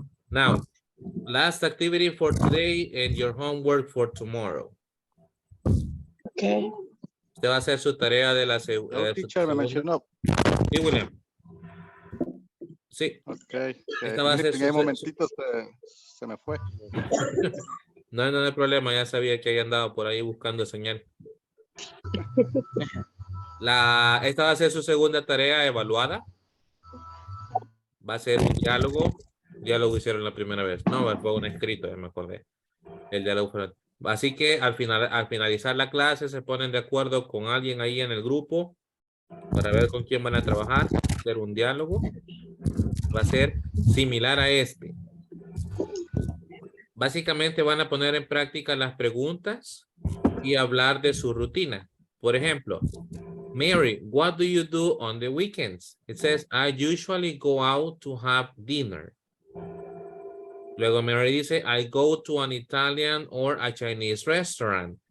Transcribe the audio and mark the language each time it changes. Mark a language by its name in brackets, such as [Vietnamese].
[English] Now, last activity for today and your homework for tomorrow. Okay. [Spanish] Usted va a hacer su tarea de la No, segunda. teacher, me mencionó. Sí, William. Sí. Ok. Esta va a ser En el momentito se me fue. No hay problema, ya sabía que había andado por ahí buscando señal. Esta va a ser su segunda tarea evaluada. Va a ser un diálogo. Diálogo hicieron la primera vez. No, fue un escrito, ya me acordé. El diálogo fue... Así que al finalizar la clase se ponen de acuerdo con alguien ahí en el grupo para ver con quién van a trabajar, hacer un diálogo. Va a ser similar a este. Básicamente van a poner en práctica las preguntas y hablar de su rutina. Por ejemplo, [English] Mary, what do you do on the weekends? It says, I usually go out to have dinner. [Spanish] Luego Mary dice, [English] I go to an Italian or a Chinese restaurant.